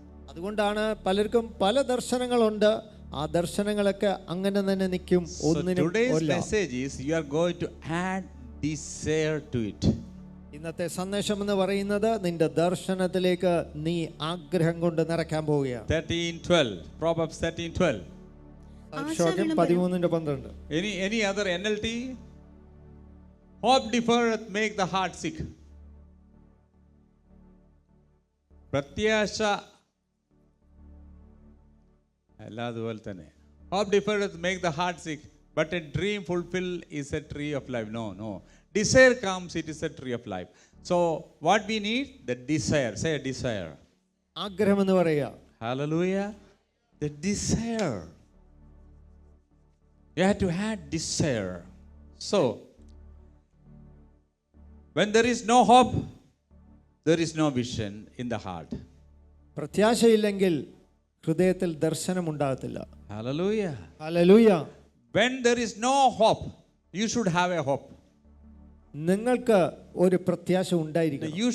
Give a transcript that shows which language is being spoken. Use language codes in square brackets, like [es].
[ml] അതുകൊണ്ടാണ് പലർക്കും പല ദർശനങ്ങളുണ്ട്, ആ ദർശനങ്ങളൊക്കെ അങ്ങനെ തന്നെ നിൽക്കും. [en] So today's message is you are going to add desire to it. [ml] ഇന്നത്തെ സന്ദേശം എന്ന് പറയുന്നത് നിന്റെ ദർശനത്തിലേക്ക് നീ ആഗ്രഹം കൊണ്ട് നിറയ്ക്കാൻ പോവുകയാണ്. [en] 13:12. Proverbs 13:12. [ml] സാക്ഷ്യം 13:12. [en] Any other NLT? Hope deferred make the heart sick. [ml] പ്രത്യാശ അല്ലാതുപോലെ തന്നെ. [en] Hope deferred make the heart sick, but a dream fulfilled is a tree of life. No. Desire comes, it is a tree of life. So what we need? The desire. Say a desire. [ml] ആഗ്രഹം എന്ന് പറയുക. [en] Hallelujah. The desire. You have to have desire. So when there is no hope, there is no vision in the heart. [ml] പ്രത്യാശയില്ലെങ്കിൽ ഹൃദയത്തിൽ ദർശനം ഉണ്ടാകത്തില്ല. [en] Hallelujah. [ml] Hallelujah. [en] When there is no hope, you should have a hope. [ml] നിങ്ങൾക്ക് ഒരു പ്രത്യാശ ഉണ്ടായിരിക്കണം.